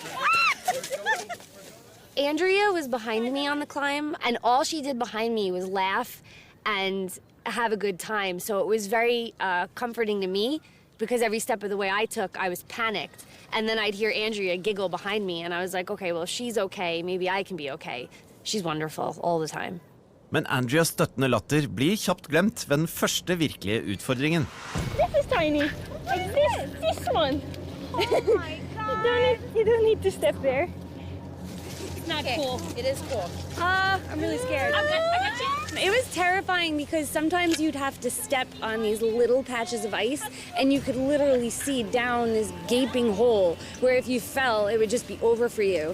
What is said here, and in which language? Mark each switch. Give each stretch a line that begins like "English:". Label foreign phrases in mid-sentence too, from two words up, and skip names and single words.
English: Andrea was behind me on the climb, and all she did behind me was laugh and have a good time. So it was very comforting to me because every step of the way I took, I was panicked. And then I'd hear Andrea giggle behind me, and I was like, okay, well, if she's okay, maybe I can be okay. She's wonderful all the time.
Norwegian: Men Andreas støttende latter blir kjapt glemt ved den første virkelige utfordringen.
English: This is tiny. Like this one. Oh my God. You don't need to step there. It's not cool. It is cool. I'm really scared. I got you. It was terrifying because sometimes you'd have to step on these little patches of ice and you could literally see down this gaping hole where if you fell, it would just be over for you.